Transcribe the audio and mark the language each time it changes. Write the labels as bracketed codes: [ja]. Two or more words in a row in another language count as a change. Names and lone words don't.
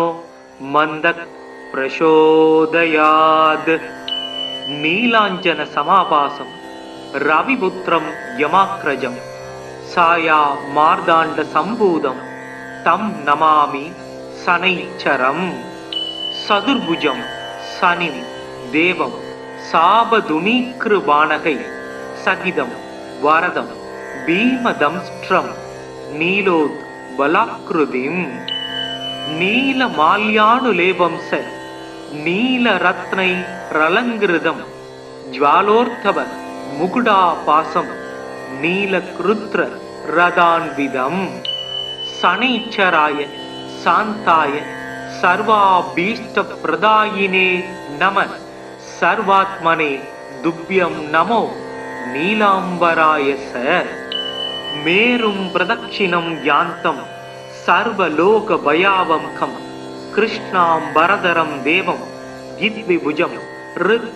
[sa] मन्दः प्रचोदयात् नीलाञ्जन समाभासं रविपुत्रं यमाग्रजं छाया मार्ताण्ड सम्भूतं तं नमामि शनैश्चरं चतुर्भुजं शनिं देवं चापतूणीकृपाणकैः सहितं वरदं भीमदंष्ट्रं नीलोत् पलाकृतिं नीलमाल्यानुलेपंच नीलरत्नै रलङ्कृतं ज्वालोर्ध्व मुकुटाभासं नीलगृध्र रथान्वितं शनैश्चराय शान्ताय सर्वाभीष्टप्रदायिने नमः सर्वात्मने तुभ्यं नमो नीलाम्बराय स मेरुं प्रदक्षिणं यान्तं सर्वलोकभयावहं कृष्णाम्बरधरं देवं जित्विभुजं रुद्र